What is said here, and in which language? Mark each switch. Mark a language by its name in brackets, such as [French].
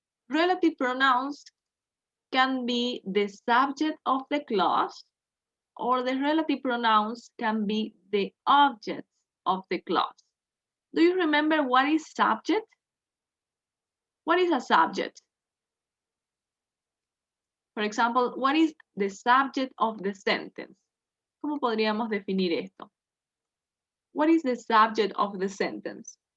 [English] Relative pronouns can be the subject of the clause, or the relative pronouns can be the objects of the clause. Do you remember what is subject? What is a subject? For example, what is the subject of the sentence? [Spanish] ¿Cómo podríamos definir esto? [English] What is the subject of the sentence?